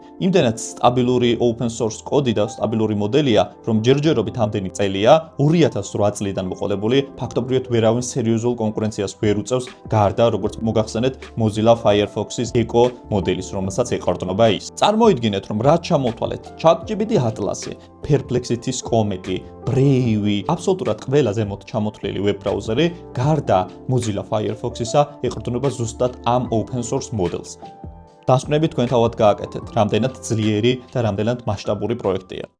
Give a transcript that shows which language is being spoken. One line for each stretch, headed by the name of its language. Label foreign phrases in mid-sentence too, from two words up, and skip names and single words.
Georgian: იმდენად სტაბილური
English: open source
Georgian: კოდი და სტაბილური მოდელია, რომ ჯერჯერობით ამდენი წელია, 2008 წლიდან მოყოლებული, ფაქტობრივად ვერავინ სერიოზულ კონკურენციას ვერ უწევს, გარდა როგორც მოგახსენეთ Mozilla Firefox-ის Echo მოდელის, რომელსაც ეყრდნობა ის. წარმოიდგინეთ, რომ რაც ჩამოთვალეთ ChatGPT Atlas-ი, Perplexity-ის Comet-ი, Brave-ი, აბსოლუტურად ყველა ზემოთ ჩამოთვლილი web ბრაუზერი, გარდა Mozilla Firefox-ისა, ეყრდნობა ზუსტად ამ
English: open source models.
Georgian: დასკვნები თქვენ თავად გააკეთეთ, რამდენად ძლიერი და რამდენად მასშტაბური პროექტია.